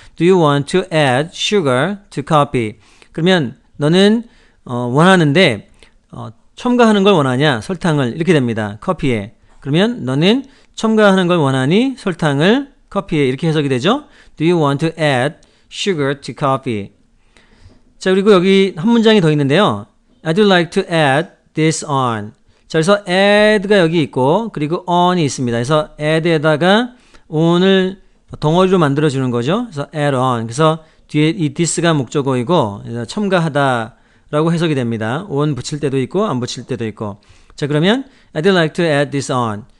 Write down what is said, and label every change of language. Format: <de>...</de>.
<en>Do you want to add sugar to coffee?</en> <ko>그러면 너는 원하는데 첨가하는 걸 원하냐? 설탕을 이렇게 됩니다. 커피에. 그러면 너는 첨가하는 걸 원하니? 설탕을 커피에 이렇게 해석이 되죠.</ko> <en>Do you want to add sugar to coffee?</en> <ko>자, 그리고 여기 한 문장이 더 있는데요.</ko> <en>I'd like to add this on.</en> <ko>자, 그래서 add가 여기 있고 그리고 on이 있습니다. 그래서 add에다가 on을 덩어리로 만들어주는 거죠. 그래서</ko> <en>add on.</en> <ko>그래서 뒤에 이 this가 목적어이고 첨가하다라고 해석이 됩니다. on 붙일 때도 있고 안 붙일 때도 있고. 자, 그러면</ko> <en>I'd like to add this on.</en>